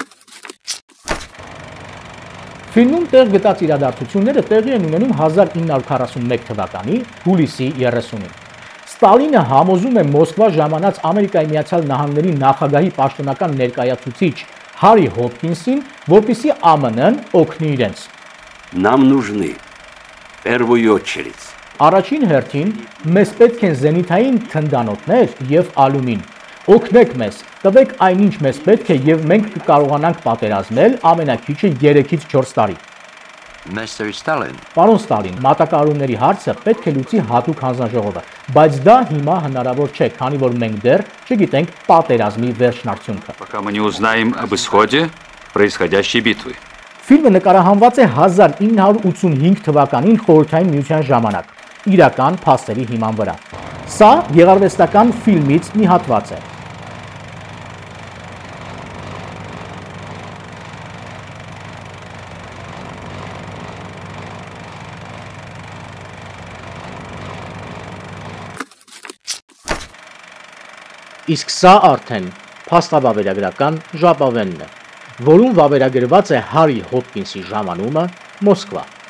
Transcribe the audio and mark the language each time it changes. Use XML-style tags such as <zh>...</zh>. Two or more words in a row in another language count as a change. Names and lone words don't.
<hy>Ֆիլմում տեղ գտած իրադարձությունները տեղի են ունենում 1941 թվականի հուլիսի 30-ին։ Ստալինը համոզում է Մոսկվա ժամանած Ամերիկայի Միացյալ Նահանգների նախագահի պաշտոնական ներկայացուցիչ Հարի Հոփկինսին, որպեսզի ԱՄՆ-ն օգնի իրենց։</hy> <ru>Нам нужны в первую очередь</ru> <hy>Առաջին հերթին մեզ պետք են զենիթային թնդանոթներ եւ ալումին։ Օգնեք մեզ, տվեք այնինչ մեզ պետք է եւ մենք կկարողանանք պատերազմել ամենակիչը 3-ից 4 տարի։</hy> <en>Mr. Stalin.</en> <hy>Պարոն Ստալին, մատակարարումների հարցը պետք է լուծի հատուկ հանձնաժողովը, բայց դա հիմա հնարավոր չէ, քանի որ մենք դեռ չգիտենք պատերազմի վերջնարդյունքը։</hy> <ru>Пока мы не узнаем об исходе происходящей битвы.</ru> <hy>Ֆիլմը նկարահանված է 1985 թվականին Խորհրդային Միության ժամանակ, իրական փաստերի հիման վրա։ Սա գեղարվեստական ֆիլմից մի հատված է։ Իսկ սա արդեն փաստավավերագրական ժապավենն է, որում վավերագրված է Հարի Հոփկինսի ժամանումը Մոսկվա։</hy>